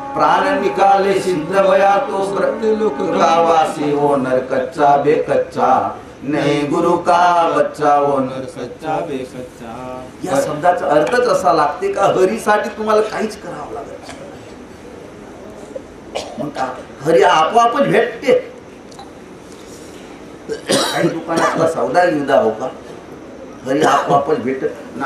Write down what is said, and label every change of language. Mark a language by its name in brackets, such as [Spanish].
[Hindi] प्राण निकाले सिद्ध भया तो लोक गावासी. वो नर कच्चा बेकच्चा नहीं गुरु का बच्चा. वो नर कच्चा बेकच्चा. [Marathi] या शब्दाचा अर्थच असा लागते का हरीसाठी तुम्हाला काहीच करावं लागत. मग का हरी आपोआपच भेटते. काही दुकानातला सौदा युदा हो का हरी आपोआपच भेटत ना.